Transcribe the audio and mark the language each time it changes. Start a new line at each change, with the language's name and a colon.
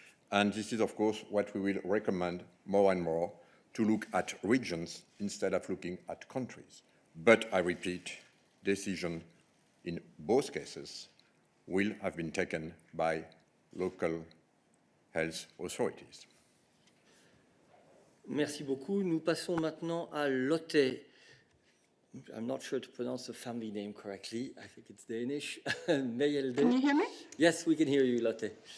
English: And this is, of course, what we will recommend more and more, to look at regions instead of looking at countries. But I repeat, decision in both cases will have been taken by local health authorities.
French: Merci beaucoup. Nous passons maintenant à Lotte.
English: I'm not sure to pronounce the family name correctly. I think it's Danish. Can you hear me? Yes, we can hear you, Lotte.